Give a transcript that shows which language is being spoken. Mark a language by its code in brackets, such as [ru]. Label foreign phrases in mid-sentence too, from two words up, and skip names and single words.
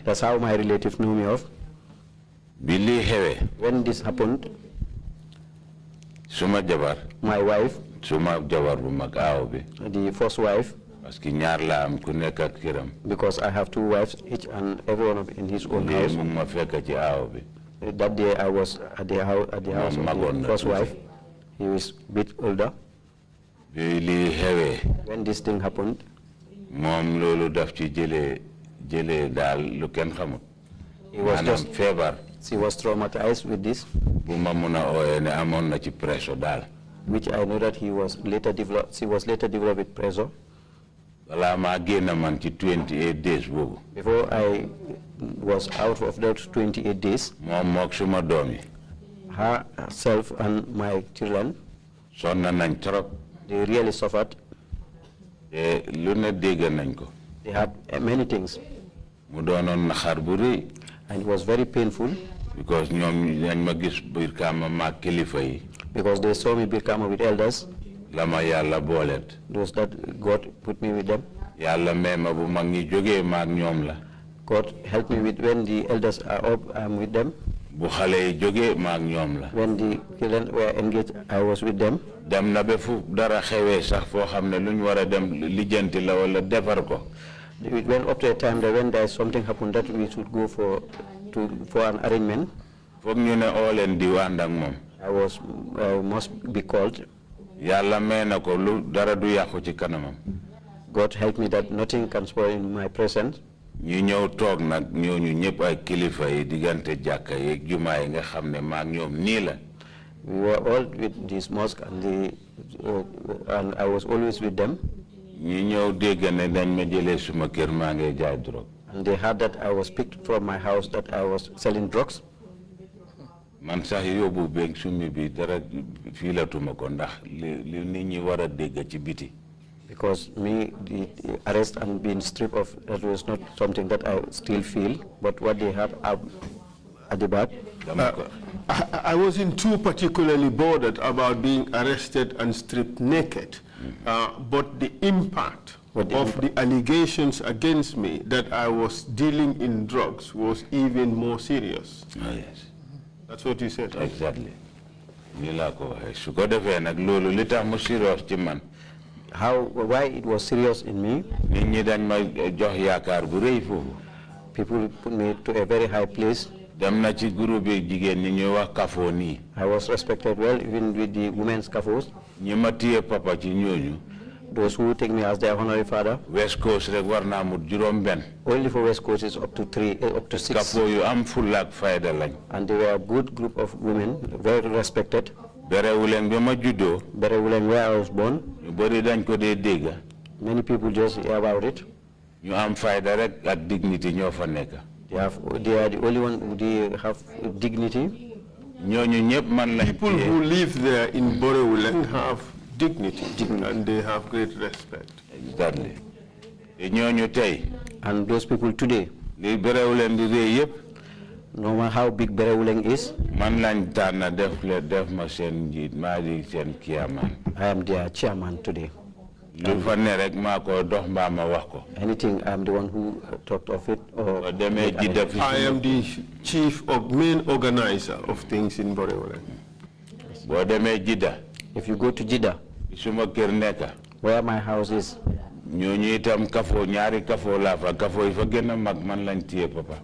[en] That's how my relatives knew me of. [wo] bi lii xewee. [en] When this happened, [wo] suma jabar. [en] my wife, [wo] suma jabar bu mag aaw bi. [en] the first wife, [wo] parce que ñaar la am ku nekk ak këram. [en] because I have two wives, each and every one of in his own house. [wo] mu ma fekk ci aaw bi. [en] That day I was at the house of the first wife. He was a bit older. [wo] bi lii xewee. [en] When this thing happened, [wo] moom loolu daf ci jëlee daal lu kenn xamut. [en] he was [wo] maanaam feebar. [en] she was traumatized with this, [wo] bu ma mun a ooyee ne amoon na ci presso daal. [en] which I know that she was later developed with pressure. [wo] balaa maa génn man ci 28 days boobu. [en] Before I was out of those 28 days, [wo] moom mook suma doom yi. [en] herself and my children, [wo] sonn nañ trop. [en] they really suffered. [wo] te lu ne dégg nañ ko. [en] They had many things, [wo] mu doonoon naxar bu rëy. [en] and it was very painful [wo] because ñoom dañ ma gis biir Kaama maag kilifa yi. [en] because they saw me Birkama with elders, [wo] la ma yàlla booleet. [en] those that God put me with them. [wo] yàlla may ma bu mag ñi jógee maag ñoom la. [en] God helped me with when the elders are up, I'm with them. [wo] bu xale yi jógee maag ñoom la. [en] When the children were engaged, I was with them. [wo] dem na ba fu dara xewee sax foo xam ne lu ñu war a dem lijjanti la wala defar ko. [en] It went up to a time that when there is something happened that we should go for an arrangement. [wo] foog ñu ne oo leen diw ànd ak moom. [en] I must be called. [wo] yàlla may na ko lu dara du yàqu ci kanamam. [en] God helped me that nothing can spoil in my presence. [wo] ñu ñëw toog nag ñooñu ñëpp ay kilifa yi diggante jàkka yeeg jumaa yi nga xam ne maag ñoom nii la. [en] We were all with this mosque and I was always with them. [wo] ñu ñëw dégg ne dañ ma jëlee suma kër maa ngi jaay drogue. [en] And they heard that I was picked from my house, that I was selling drugs. [wo] man sax yóbbu beeg sumi bi dara fiilatuma ko ndax li nit ñi war a dégg ci biti. [en] Because me, the arrest and being stripped of, that was not something that I still feel, but what they have at the back. I wasn't too particularly bothered about being arrested and stripped naked, but the impact of the allegations against me that I was dealing in drugs was even more serious. Oh, yes. That's what you said. Exactly. [wo] Nii laa ko waxee su ko defee nag loolu li tax mu serious ci man. [en] Why it was serious in me? [wo] nit ñi dañ ma jox yaakaar bu rëy foofu. [en] People put me to a very high place. [wo] dem na ci groupe yi jigéen ñi ñuy wax kafoo nii. [en] I was respected well, even with the women's kafos. [wo] ñi ma téye papa ci ñooñu. [en] Those who take me as their honorary father. [wo] West Coast rek war naa mut juróom benn. [en] Only for West Coast is up to 6. [wo] kafoo yu am fulla ak fayda lañ. [en] And they were a good group of women, very respected. [wo] Berewuleen bi ma juddoo. [en] Berewuleen where I was born. [wo] ñu bëri dañ ko dee dégg. [en] Many people just hear about it. [wo] ñu am fayda rek ak dignity ñoo fa nekk. [en] They are the only one who have dignity. [wo] ñooñu ñëpp man lañ. [en] People who live there in Borewulen have dignity and they have great respect. Exactly. [wo] te ñooñu tey. [en] And those people today. [wo] li Berewuleen di rëy yëpp. [en] no matter how big Berewuleng is, [wo] man lañ tànn def ma seen njiit maa di seen chairman. [en] I am their chairman today. [wo] Lu fa ne rek maa ko dox mbaa ma wax ko. [en] Anything, I am the one who talked of it. Or I am the chief of main organizer of things in Berewuleng. [wo] Boo demee Jidda. [en] If you go to Jeddah, [wo] suma kër nekka. [en] where my house is, [wo] ñooñu itam kafoo ñaari kafoo laa fa kafoo yi fa gën a mag man lañ téye papa.